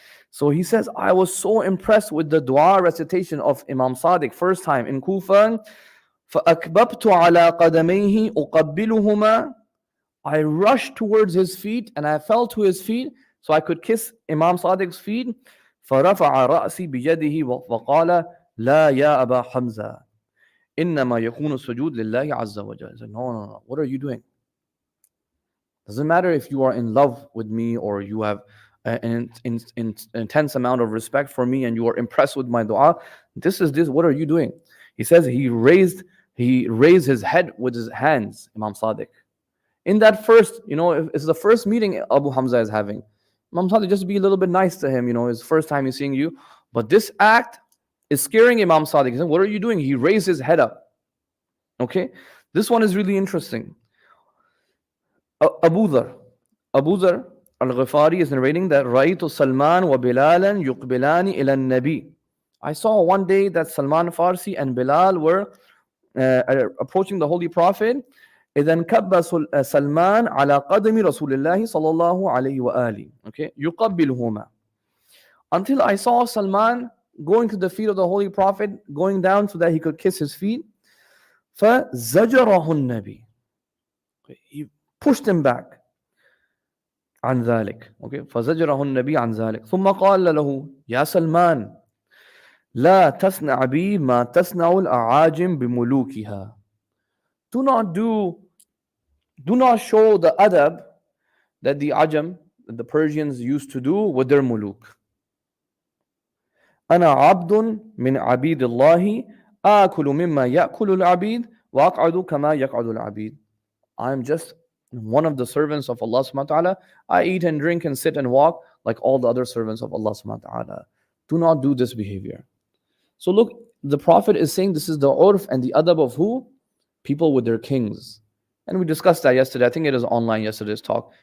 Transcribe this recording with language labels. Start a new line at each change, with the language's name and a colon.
English: So he says, I was so impressed with the dua recitation of Imam Sadiq first time in Kufa.
Arabic: فَأَكْبَبْتُ عَلَىٰ قَدَمَيْهِ أُقَبِّلُهُمَا.
English: I rushed towards his feet and I fell to his feet so I could kiss Imam Sadiq's feet.
Arabic: فَرَفَعَ رَأْسِي بِيَدِهِ وَقَالَ لَا يَا أَبَا حَمْزَةَ إِنَّمَا يَكُونُ السُّجُودُ لِلَّهِ عَزَّ وَجَلَّ.
English: He said, no. What are you doing? Doesn't matter if you are in love with me or you have an intense amount of respect for me and you are impressed with my dua. What are you doing? He says he raised his head with his hands, Imam Sadiq. In that first, it's the first meeting Abu Hamza is having. Imam Sadiq, just be a little bit nice to him, his first time he's seeing you. But this act is scaring Imam Sadiq. He said, what are you doing? He raised his head up. Okay? This one is really interesting. Abu Dhar Al-Ghifari is narrating that
Arabic: Ra'aytu Salman wa Bilalan yuqbilani ila nabi.
English: I saw one day that Salman Farsi and Bilal were approaching the Holy Prophet.
Arabic: إذن كب سلمان على قدم رسول الله صلى الله عليه وآله.
English: Okay,
Arabic: يقبلهما.
English: Until I saw Salman going to the feet of the Holy Prophet, going down so that he could kiss his feet.
Arabic: فزجره النبي.
English: He pushed him back.
Arabic: عن ذلك. Okay, فزجره النبي عن ذلك. ثم قال له يا سلمان لا تصنع بي ما تصنع الأعاجم بملوكها.
English: Do not show the adab that the Ajam, that the Persians used to do with their muluk.
Arabic: أنا عبد من عبيد الله آكل مما يأكل العبيد وأقعد كما يقعد العبيد.
English: I am just one of the servants of Allah subhanahu wa ta'ala. I eat and drink and sit and walk like all the other servants of Allah subhanahu wa ta'ala. Do not do this behavior. So look, the Prophet is saying this is the urf and the adab of who? People with their kings. And we discussed that yesterday. I think it is online yesterday's talk.